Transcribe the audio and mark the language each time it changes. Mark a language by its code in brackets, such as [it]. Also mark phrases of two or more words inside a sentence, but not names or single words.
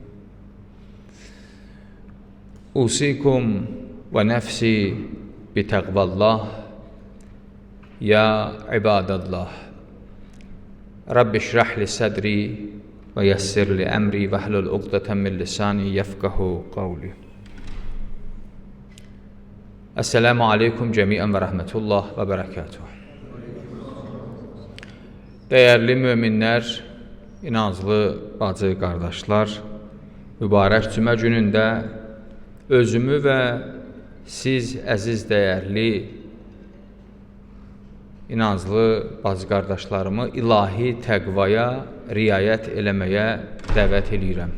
[ar] أوصيكم ونفسي بتقوى الله يا عباد الله. رب اشرح لي صدري ويسر لي أمري واحلل عقدة من لساني يفقهوا قولي. السلام عليكم جميعا ورحمة الله وبركاته. [az] Dəyərli möminlər, inanclı bacı qardaşlar, mübarək cümə günündə özümü və siz əziz dəyərli inanclı bacı qardaşlarımı ilahi təqvaya riayət eləməyə dəvət edirəm.